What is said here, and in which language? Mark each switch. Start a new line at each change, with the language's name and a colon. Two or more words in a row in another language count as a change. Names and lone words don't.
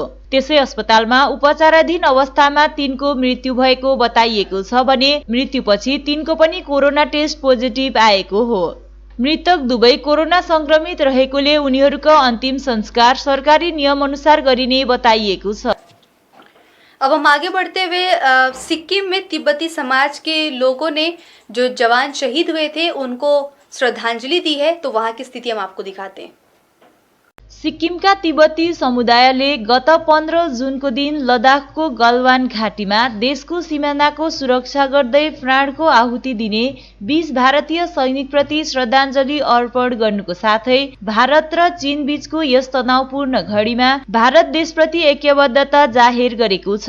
Nepali: त्यसै अस्पतालमा उपचाराधीन अवस्थामा 3 को मृत्यु भएको बताइएको छ भने मृत्युपछि 3 को पनि कोरोना टेस्ट पोजिटिभ आएको हो। मृतक दुवै कोरोना संक्रमित रहेकोले उनीहरूको अन्तिम संस्कार सरकारी नियम अनुसार गरिने बताइएको छ।
Hindi: अब हम आगे बढ़ते हुए सिक्किम में तिब्बती समाज के लोगों ने जो जवान शहीद हुए थे उनको श्रद्धांजलि दी है। तो वहां की स्थिति हम आपको दिखाते हैं।
Nepali: सिक्किमका तिब्बती समुदायले गत 15 जुनको दिन लद्दाखको गलवान घाटीमा देशको सिमानाको सुरक्षा गर्दै प्राणको आहुति दिने 20 भारतीय सैनिकप्रति श्रद्धाञ्जली अर्पण गर्नुको साथै भारत र चीन बीचको यस तनावपूर्ण घडीमा भारत देशप्रति ऐक्यबद्धता जाहेर गरेको छ।